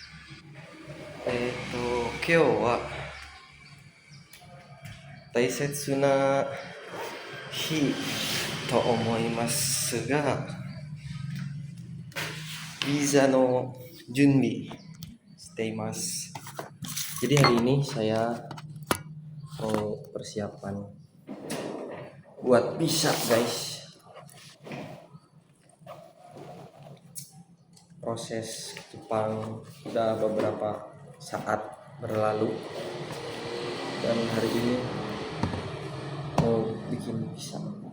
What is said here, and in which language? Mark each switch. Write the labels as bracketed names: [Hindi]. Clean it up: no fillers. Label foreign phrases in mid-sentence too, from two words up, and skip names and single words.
[Japanese] 今日は大切な日と思いますが、ビザの準備しています。 [Indonesian] Jadi hari ini saya mau persiapan buat visa, guys. Proses Jepang udah beberapa saat berlalu dan hari ini mau bikin visa.